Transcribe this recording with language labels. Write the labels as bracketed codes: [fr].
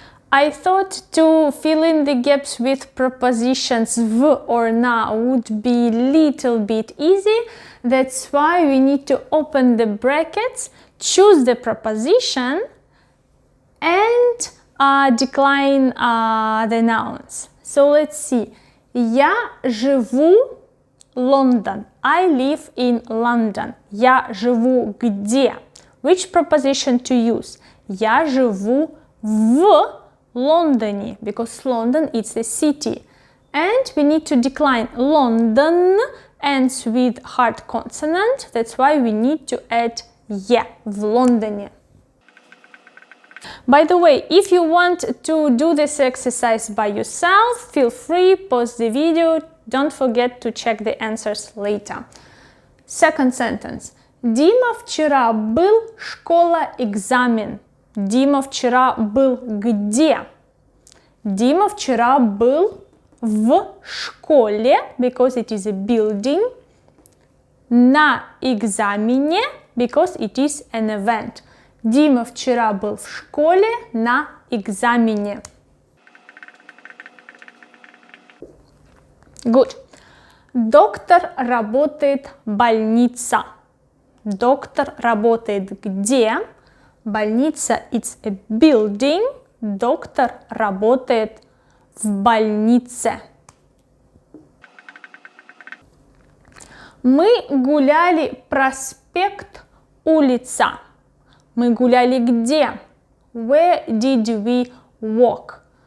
[en] I thought to fill in the gaps with prepositions v or na would be little bit easy. That's why we need to open the brackets, choose the preposition, and decline the nouns. So let's see. [ru] Я живу London. [en] I live in London. [ru] Я живу где? [en] Which preposition to use? [ru] Я живу в London, [en] because London is the city. And we need to decline. London ends with hard consonant. That's why we need to add «е» [ru] в Лондоне. [en] By the way, if you want to do this exercise by yourself, feel free, pause the video. Don't forget to check the answers later. Second sentence. [ru] Дима вчера был, школа, экзамен. Дима вчера был где? Дима вчера был в школе, [en] because it is a building. [ru] На экзамене, [en] because it is an event. [ru] Дима вчера был в школе на экзамене. [en] Good. [ru] Доктор работает больница. Доктор работает где? Больница [en] it's a building. [ru] Доктор работает в больнице. Мы гуляли проспект, улица. Мы гуляли где? [en] Where did we walk?